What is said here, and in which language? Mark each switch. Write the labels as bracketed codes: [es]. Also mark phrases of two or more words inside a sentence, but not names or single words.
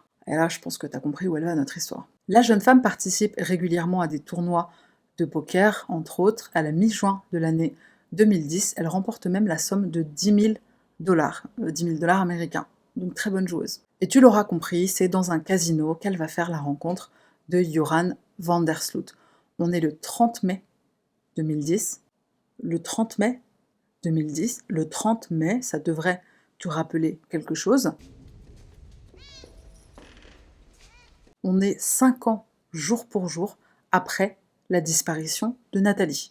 [fr] Et là, je pense que tu as compris où elle va notre histoire. La jeune femme participe régulièrement à des tournois de poker, entre autres. À la mi-juin de l'année 2010, elle remporte même la somme de 10 000 $, 10 000 $ américains. Donc très bonne joueuse. Et tu l'auras compris, c'est dans un casino qu'elle va faire la rencontre de Joran van der Sloot. On est le 30 mai 2010. Le 30 mai 2010, le 30 mai, ça devrait te rappeler quelque chose. On est 5 ans, jour pour jour, après la disparition de Nathalie.